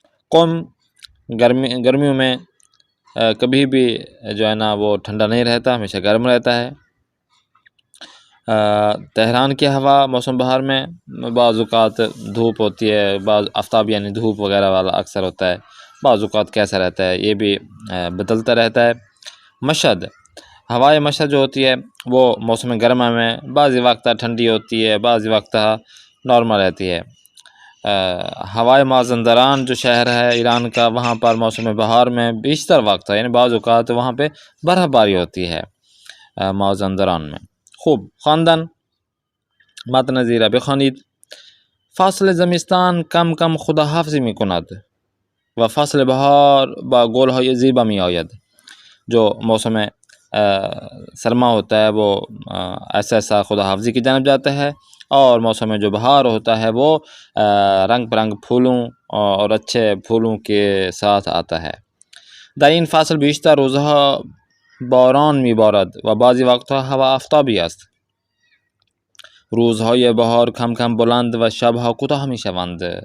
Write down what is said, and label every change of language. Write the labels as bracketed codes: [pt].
[ur] قم گرمیوں میں کبھی بھی جو ہے نا وہ ٹھنڈا نہیں رہتا، ہمیشہ گرم رہتا ہے۔ تہران کی ہوا موسم بہار میں بعض اوقات دھوپ ہوتی ہے، بعض آفتاب یعنی دھوپ وغیرہ والا اکثر ہوتا ہے، بعض اوقات کیسا رہتا ہے یہ بھی بدلتا رہتا ہے۔ مشہد، ہوائے مشہد جو ہوتی ہے وہ موسم گرما میں بعض وقت ٹھنڈی ہوتی ہے، بعض وقت نارمل رہتی ہے۔ ہوائے مازندران جو شہر ہے ایران کا، وہاں پر موسم بہار میں بیشتر وقت ہے، یعنی بعض اوقات وہاں پہ برف باری ہوتی ہے مازندران میں۔ [fa] خوب، خواندن متنظیره بخوانید. فصل زمستان کم کم خداحافظی می کند و فصل بهار با گلهای زیبا می آید. [ur] جو موسم سرما ہوتا ہے وہ ایسا ایسا خداحافظی کی جانب جاتا ہے، اور موسم جو بہار ہوتا ہے وہ رنگ برنگ پھولوں اور اچھے پھولوں کے ساتھ آتا ہے۔ [fa] در این فصل بیشتر روزها باران میبارد و بعضی وقتها هوا آفتابی است. روزهای بهار کم کم بلند و شبها کوتاه میشوند.